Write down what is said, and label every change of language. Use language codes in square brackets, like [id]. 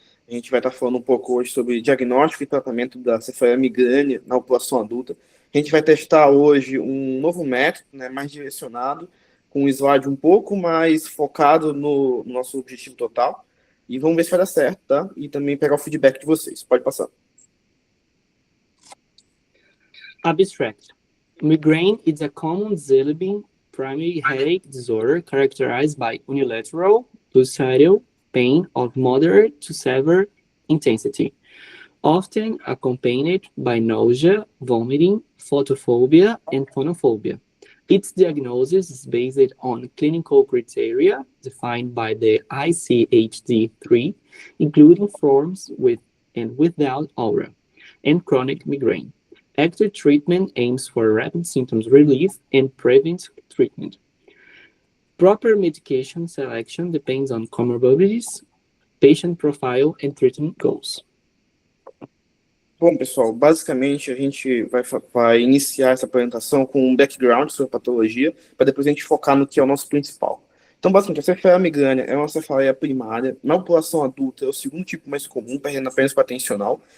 [pt] A gente vai estar falando um pouco hoje sobre diagnóstico e tratamento da cefaleia migrânia na população adulta. A gente vai testar hoje um novo método, né, mais direcionado, com um slide um pouco mais focado no nosso objetivo total. E vamos ver se vai dar certo, tá? E também pegar o feedback de vocês. Pode passar. [en] Abstract. Migraine is a common Zillabin primary headache disorder characterized by unilateral, pulsatile pain of moderate to severe intensity, often accompanied by nausea, vomiting, photophobia, and phonophobia. Its diagnosis is based on clinical criteria defined by the ICHD-3, including forms with and without aura, and chronic migraine. Active treatment aims for rapid symptoms relief and prevents treatment. Proper medication selection depends on comorbidities, patient profile, and treatment goals. [pt] Bom, pessoal, basicamente a gente vai iniciar essa apresentação com um background sobre a patologia, para depois a gente focar no que é o nosso principal. Então, basicamente, a cefaleia migrânia é uma cefaleia primária. Na população adulta, é o segundo tipo mais comum, perdendo apenas para atencional.